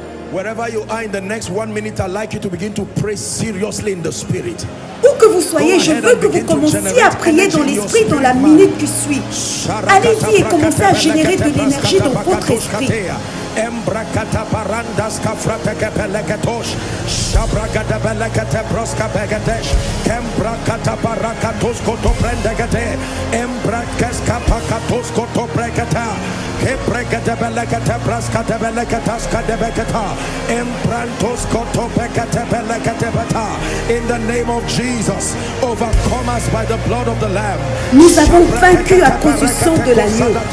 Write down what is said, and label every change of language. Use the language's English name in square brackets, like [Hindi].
[English] Wherever you are in the next 1 minute, I'd like you to begin to pray seriously in the spirit. [French] Où que vous soyez, je veux que vous commenciez à prier dans l'esprit dans la minute qui suit. Allez-y et commencez à générer de l'énergie dans votre esprit. Embrakata parandas kafrata kepeleketosh shabragada belekete proska begedesh kembrakata barakatos koto prendegete embrakes kapakatos koto breketa kebregete belekete praska de beleketas kadebeketa embrantos koto bekete belekete beta. [English] In the name of Jesus, overcome us by the blood of the Lamb. [French] Nous avons vaincu à cause du sang de l'agneau.